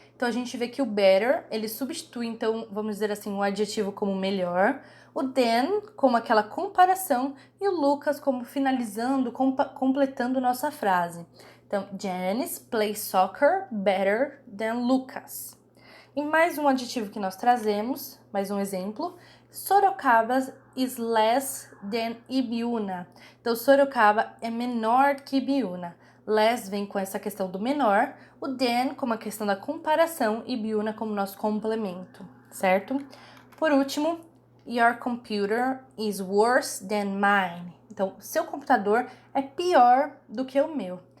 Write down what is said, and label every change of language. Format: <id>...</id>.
<pt>Então, a gente vê que o better, ele substitui, então, vamos dizer assim, o adjetivo como melhor, o than como aquela comparação e o Lucas como finalizando, completando nossa frase. Então,</pt> <en>Janice plays soccer better than Lucas.</en> <pt>E mais um adjetivo que nós trazemos, mais um exemplo,</pt> <en>Sorocaba is less than Ibiúna.</en> <pt>Então, Sorocaba é menor que Ibiúna. Less vem com essa questão do menor, o than como a questão da comparação e Ibiúna como nosso complemento, certo? Por último,</pt> <en>your computer is worse than mine.</en> <pt>Então, seu computador é pior do que o meu.</pt>